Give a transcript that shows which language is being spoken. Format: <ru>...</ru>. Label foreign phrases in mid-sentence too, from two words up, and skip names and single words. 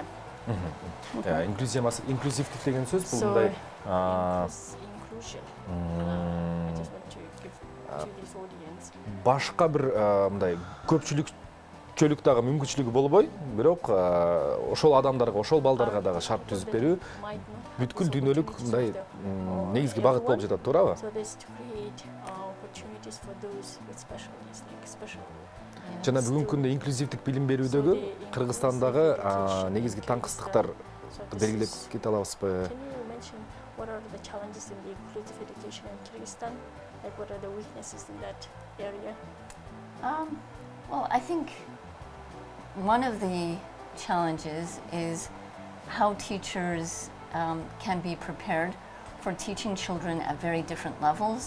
<ky>Инклюзия маселеси, инклюзивдик деген сөз бул мындай башка бир мындай көпчүлүк дагы мүмкүнчүлүгү болбой, бирок ошол адамдарга, ошол балдарга дагы шарт түзүп берүү бүткүл дүйнөлүк мындай негизги багыт болуп жатат, туурабы? Жана бүгүнкү күндө инклюзивдик билим берүүдөгү Кыргызстандагы негизги таңкыстыктар белгилеп кете алабызбы?</ky> <en>What are the challenges in the inclusive education in Kyrgyzstan? Like, what are the weaknesses in that area? Well, I think one of the challenges is how teachers can be prepared for teaching children at very different levels.</en>